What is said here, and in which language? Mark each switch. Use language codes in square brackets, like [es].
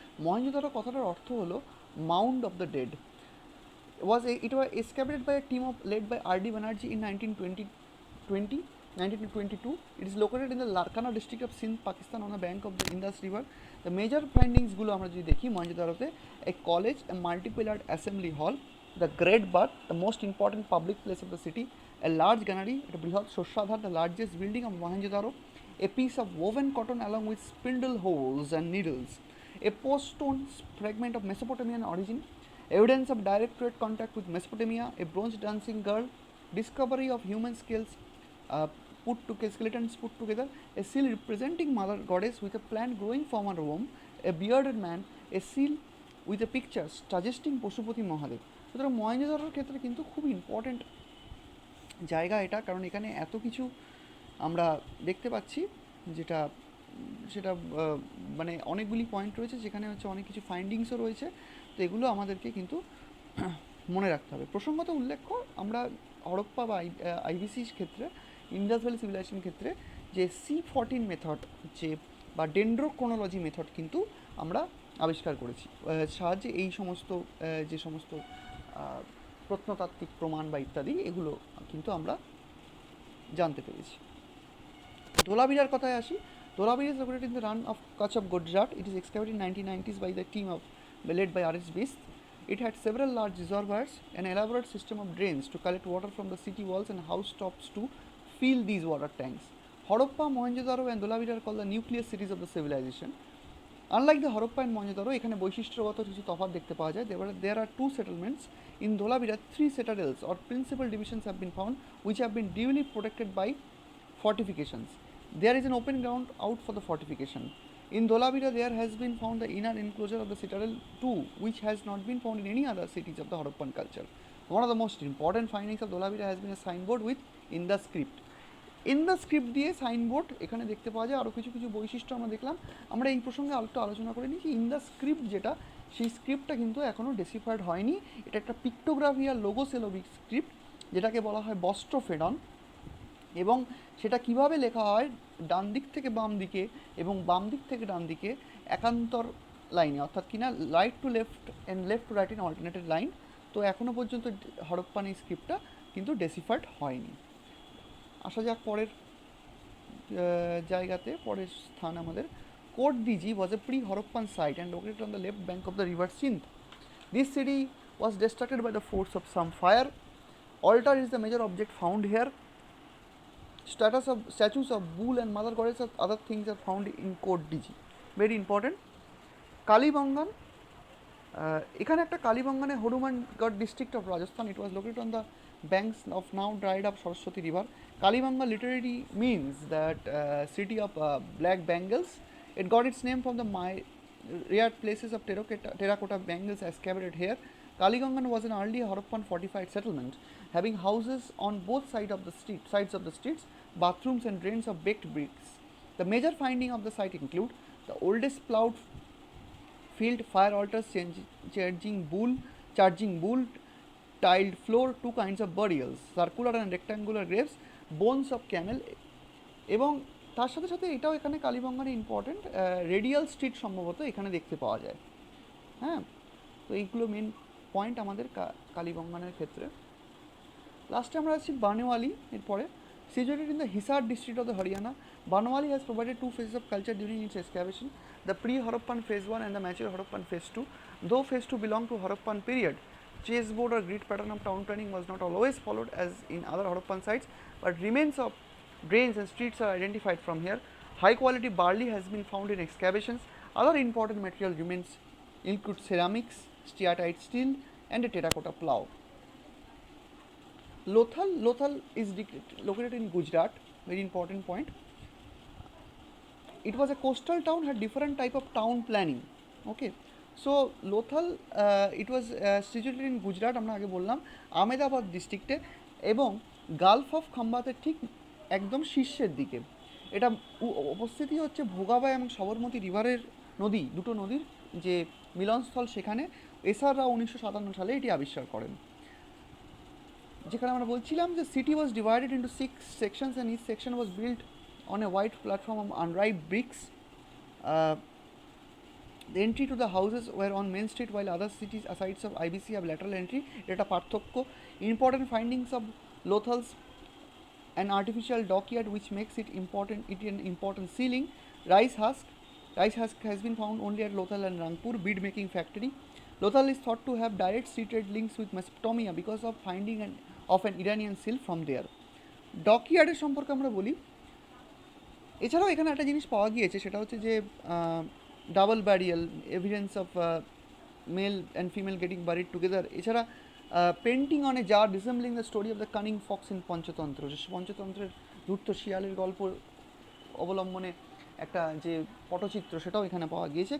[bn] মহেঞ্জোদারো কথাটার অর্থ হলো [en] Mound of the dead. It was excavated by a team led by R.D. Banerjee in 1922. It is located in the Larkana district of Sindh, Pakistan, on the bank of the Indus River. The major findings [bn] গুলো আমরা যদি দেখি মহেঞ্জোদারোতে, [en] a college, a multi-pillared assembly hall, the Great Bath, the most important public place of the city, a large granary, a Brihat Shoshadhar, the largest building of Mohenjo-daro, a piece of woven cotton along with spindle holes and needles, a post-stone fragment of Mesopotamian origin, evidence of direct contact with Mesopotamia, a bronze dancing girl, discovery of human skeletons put together, a seal representing Mother Goddess with a plant growing from her womb, a bearded man, a seal with a picture suggesting Pashupati Mahadev. [bn] সুতরাং মহেঞ্জোদারোর ক্ষেত্রে কিন্তু খুব important জায়গা এটা, কারণ এখানে এত কিছু আমরা দেখতে পাচ্ছি যেটা সেটা মানে অনেকগুলি পয়েন্ট রয়েছে, যেখানে হচ্ছে অনেক কিছু ফাইন্ডিংসও রয়েছে। তো এগুলো আমাদেরকে কিন্তু মনে রাখতে হবে। প্রসঙ্গত উল্লেখ্য, আমরা হরপ্পা বা আইভিসির ক্ষেত্রে, ইন্ডাস ভ্যালি সিভিলাইজেশন ক্ষেত্রে যে C14 মেথড যে বা ডেন্ড্রোক্রোনোলজি মেথড কিন্তু আমরা আবিষ্কার করেছি, সাহায্যে এই সমস্ত যে সমস্ত প্রত্নতাত্ত্বিক প্রমাণ বা ইত্যাদি এগুলো কিন্তু আমরা জানতে পেরেছি। ধোলাভিরার কথায় আসি। [en] Dholavira is located in the run of Kutch of Gujarat. It is excavated in 1990s by the team led by R.S. Bist. It had several large reservoirs, an elaborate system of drains to collect water from the city walls, and housetops to fill these water tanks. Harappa, Mohenjo-daro and Dholavira are called the nucleus cities of the civilization. Unlike the Harappa and Mohenjo-daro, [bn] এখানে বৈশিষ্ট্যগত কিছু তফাৎ দেখতে পাওয়া যায়। [en] There are two settlements. In Dholavira, 3 citadels or principal divisions have been found, which have been duly protected by fortifications. There is an open ground out for the fortification. In Dholavira, there has been found the inner enclosure of the citadel too, which has not been found in any other cities of the Harappan culture. One of the most important findings of Dholavira has been a signboard with in the script. In the script [bn] দিয়ে signboard এখানে দেখতে পাওয়া যায়। আরও কিছু কিছু বৈশিষ্ট্য আমরা দেখলাম। আমরা এই প্রসঙ্গে আরেকটু আলোচনা করে নিই যে [en] in the script [bn] যেটা, সেই স্ক্রিপ্টটা কিন্তু এখনও ডেসিফাইড হয়নি। এটা একটা পিক্টোগ্রাফি আর লোগোসেলোভিক স্ক্রিপ্ট, যেটাকে বলা হয় বস্ট্রোফেডন। এবং সেটা কিভাবে লেখা হয়, ডান দিক থেকে বাম দিকে এবং বাম দিক থেকে ডান দিকে একান্তর লাইনে, অর্থাৎ কিনা [en] Right to left and left to right in alternated line. [bn] তো এখনও পর্যন্ত হরপ্পান এই স্ক্রিপ্টটা কিন্তু ডেসিফাইড হয়নি। আসা যাক পরের জায়গাতে, পরের স্থান আমাদের coat DG [en] was a pre-Harappan site and located on the left bank of the river Sindh. This city was destructed by the force of some fire. Altar is the major object found here. Statues of bull and mother goddess and other things are found in Kot Diji. Very important. [bn] Kalibangan, এখানে একটা কালীবাঙ্গানে Hanumangarh district of Rajasthan. [en] It was located on the banks of now dried up Saraswati river. Kalibanga literally means that city of black bangles. It got its name from the rare places of terracotta bangles excavated here. Kalibangan was an early Harappan fortified settlement, having houses on both sides of the streets, bathrooms and drains of baked bricks. The major finding of the site include the oldest ploughed field, fire altars, charging bull, tiled floor, 2 kinds of burials, circular and rectangular graves, bones of camel, [bn] এবং তার সাথে সাথে এটাও এখানে কালীবাঙ্গানে important, radial street সম্ভবত এখানে দেখতে পাওয়া যায়। হ্যাঁ, তো এইগুলো মেন পয়েন্ট আমাদের কালীবাঙ্গানের ক্ষেত্রে। লাস্টে আমরা আছি বানেওয়ালি। এরপরে [en] situated in the Hisar district of the Haryana, Banwali has provided 2 phases of culture during its excavation, the pre-Harappan phase 1 and the mature Harappan phase 2. Though phase 2 belonged to Harappan period, chessboard or grid pattern of town planning was not always followed as in other Harappan sites, but remains of drains and streets are identified from here. High quality barley has been found in excavations. Other important material remains include ceramics, steatite steel and a terracotta plough. Lothal is located in Gujarat, very important point. It was a coastal town, had different type of town planning. Okay, so Lothal it was situated in Gujarat, [bn] আমরা আগে বললাম আহমেদাবাদ ডিস্ট্রিক্টে, এবং Gulf of খাম্বাতের ঠিক একদম শীর্ষের দিকে। এটা উপস্থিতি হচ্ছে ভোগাবাই এবং সবরমতী রিভারের নদী, দুটো নদীর যে মিলনস্থল, সেখানে এসআররা 1957 সালে এটি আবিষ্কার করেন। যেখানে আমরা বলছিলাম যে [en] City was divided into 6 sections and each section was built on a white platform of unripe bricks. The entry to the houses were on Main Street, while other cities sites of IBC have lateral entry. [bn] এটা পার্থক্য. [en] Important findings of Lothal's, an artificial dockyard which makes it an important ceiling. Rice husk has been found only at Lothal and Rangpur. Bead making factory. Lothal is thought to have direct seated links with Mesopotamia because of finding of an Iranian seal from there. [bn] ডকইয়ার্ডের সম্পর্কে আমরা বলি, এছাড়াও এখানে একটা জিনিস পাওয়া গিয়েছে, সেটা হচ্ছে যে [en] Double burial evidence of male and female getting buried together. [bn] এছাড়া [en] painting on a jar resembling the story of the cunning fox [bn] in Panchatantra, যে পঞ্চতন্ত্রের ধূর্ত শিয়ালের গল্প অবলম্বনে একটা যে পটচিত্র, সেটাও এখানে পাওয়া গিয়েছে।